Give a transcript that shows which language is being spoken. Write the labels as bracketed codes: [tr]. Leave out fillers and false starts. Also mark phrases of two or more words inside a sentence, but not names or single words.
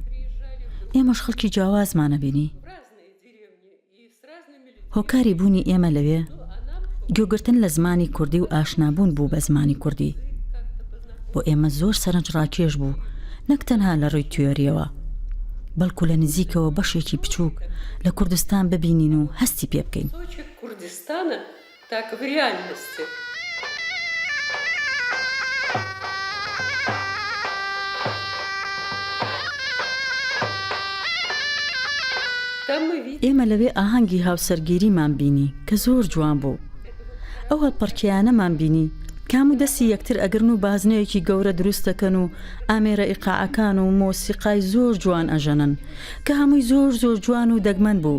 [ckb] ئێمەش خەڵکی جیاوازمانە بینی. هۆکاری بوونی ئێمە لەوێ گوێگرتن لە زمانی کوردی و ئاشنابوون بوو بە زمانی کوردی. بۆ ئێمە زۆر سەرنجڕاکێش بوو نەک تەنها لە ڕووی تیۆریەوە بەڵکو لە نزیکەوە بەشێکی بچووک لە کوردستان ببینین و هەستی پێ بکەین. [ru] Курдистана так в реальности. [ckb] ئێمە لەوێ ئاهەنگی هاوسەرگیریمان بینی کە زۆر جوان بوو. ئەو هەڵپەرکیانەمان بینی کام و دەستی یەکتر ئەگرن و بازنەیەکی گەورە دروست دەکەن و ئامێرە ئیقاعەکان و مۆسیقای زۆر جوان ئەژەنن کە هەمووی زۆر زۆر جوان و دەگمەن بوو.